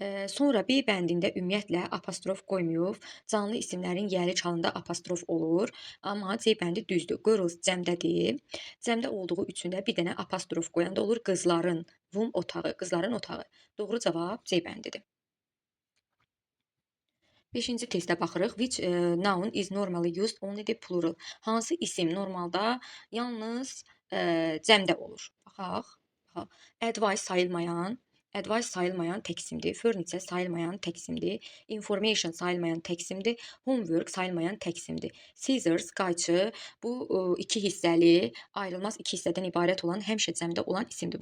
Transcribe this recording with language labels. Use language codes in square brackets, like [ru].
[az] Sonra B bəndində ümumiyyətlə apostrof qoymayıb, canlı isimlərin yəri çalında apostrof olur. Amma C bəndi düzdür. Girls cəmdədir. Cəmdə olduğu üçün də bir dənə apostrof qoyanda olur qızların, room otağı, qızların otağı. Doğru cavab C bəndidir. Beşinci testə baxırıq. [en] Which noun is normally used only the plural? [az] Hansı isim normalda yalnız cəmdə olur? Baxaq. Advice sayılmayan tək isimdir. Furniture sayılmayan tək isimdir. Information sayılmayan tək isimdir. Homework sayılmayan tək isimdir. Scissors, qayçı, bu iki hissəli, ayrılmaz iki hissədən ibarət olan, həmişə cəmdə olan isimdir.